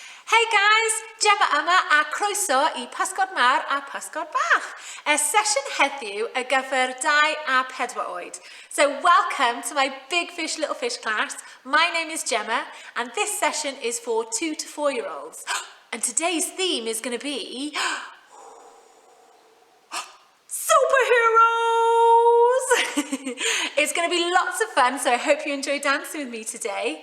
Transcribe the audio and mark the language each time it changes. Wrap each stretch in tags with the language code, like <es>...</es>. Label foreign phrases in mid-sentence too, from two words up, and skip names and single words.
<en>Hey guys,</en> <cy>Gemma yma a croeso I Pysgod Mawr a Pysgod Bach. Sesiwn heddiw y gyfer 2 a 4 oed.</cy> <en>So welcome to my Big Fish Little Fish class. My name is Gemma and this session is for 2 to 4 year olds. And today's theme is going to be superheroes! It's going to be lots of fun, so I hope you enjoy dancing with me today.</en>